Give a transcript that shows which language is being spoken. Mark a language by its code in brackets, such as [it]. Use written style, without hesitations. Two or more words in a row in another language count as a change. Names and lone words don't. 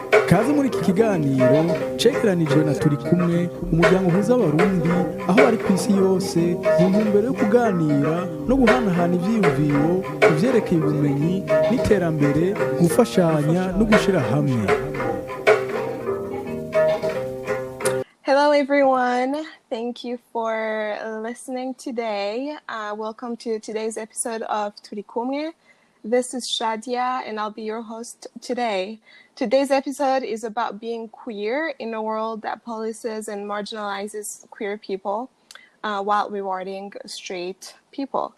[rn] Kaze muri iki kiganiro cegeranijwe na TURIKUMWE, umuryango uhuza abarundi aho bari ku isi yose mu ntumbero yo kuganira no guhanahana ivyiyumviro ku vyerekeye ubumenyi n'iterambere, gufashanya no gushira hamwe. [en] Hello, everyone. Thank you for listening today. Welcome to today's episode of TURIKUMWE. This is Shadia, and I'll be your host today. Today's episode is about being queer in a world that polices and marginalizes queer people while rewarding straight people.